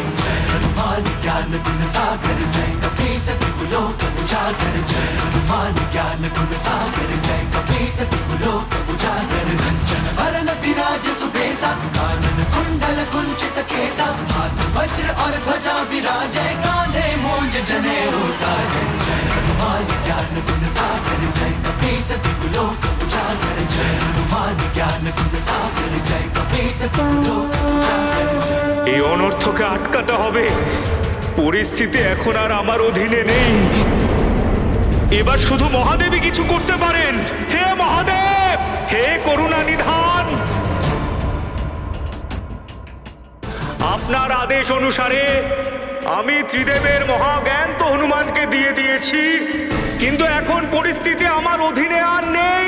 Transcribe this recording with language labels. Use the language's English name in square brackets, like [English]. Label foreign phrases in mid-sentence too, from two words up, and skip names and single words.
[Awadhi] जय हनुमान ज्ञान गुण सागर जय कपीस तिहु लोक उजागर जय हनुमान ज्ञान गुण सागर जय कपीस तिहु लोक उजागर कंचन वरन विराज सुबेसा कानन कुंडल कुंचित केसा हाथ वज्र और ध्वजा विराजे कांधे मूंज जनेऊ साजे जय हनुमान ज्ञान गुण सागर जय कपीस तिहु लोक उजागर जय हनुमान ज्ञान गुण सागर जय कपीस तिहु लोक उजागर [Bangla] এই অনর্থকে আটকাতে হবে। পরিস্থিতি এখন আর আমার অধীনে নেই। এবার শুধু মহাদেবী কিছু করতে পারেন। হে মহাদেব, হে করুণা নিধান, আপনার আদেশ অনুসারে আমি ত্রিদেবের মহাজ্ঞান তো হনুমানকে দিয়ে দিয়েছি, কিন্তু এখন পরিস্থিতি আমার অধীনে আর নেই।